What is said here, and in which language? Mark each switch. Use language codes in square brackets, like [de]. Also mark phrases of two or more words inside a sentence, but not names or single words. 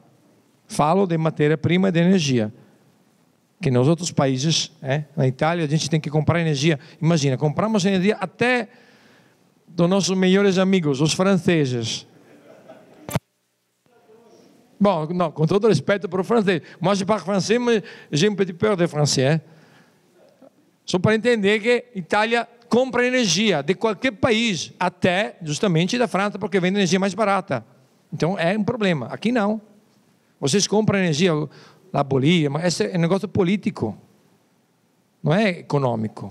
[pt] Falo de matéria-prima e de energia. Que nos outros países, na Itália, a gente tem que comprar energia. Imagina, compramos energia até dos nossos melhores amigos, os franceses. Bom, não, com todo respeito para o francês. [fr] Moi, je parle français, mas j'ai un petit peur de français. [pt] Só para entender que Itália compra energia de qualquer país, até justamente da França, porque vende energia mais barata. Então é um problema. Aqui não. Vocês compram energia, a Bolívia, mas esse é um negócio político, não é econômico.